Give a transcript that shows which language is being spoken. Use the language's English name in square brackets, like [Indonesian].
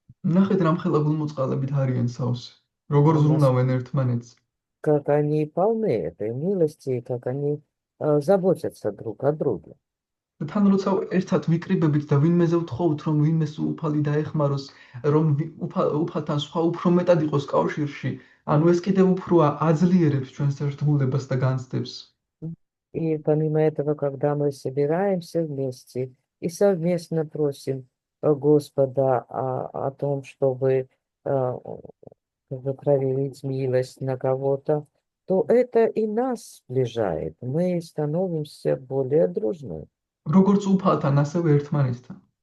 [Georgian] ნახეთ რამხელა გულმოწყალებით არიან სავსე, როგორ [Russian] Нас- [Georgian] ზრუნავენ ერთმანეთს. [Russian] Как они полны этой милости, как они заботятся друг о друге. [Georgian] და თან როცა ერთად ვიკრიბებით და ვინმეზე ვთხოვთ, რომ ვინმეს უფალი დაეხმაროს, რომ უფალთან სხვა უფრო მეტად იყოს კავშირში, ანუ ეს კიდევ უფრო აძლიერებს ჩვენს ერთგულებას და განცდებს. [Russian] И помимо этого, когда мы собираемся вместе и совместно просим Господа о том, чтобы как бы проявить милость на кого-то, то это и нас сближает. Мы становимся более дружными. [Georgian] როგორც უფალთან, ასევე ერთმანეთთან.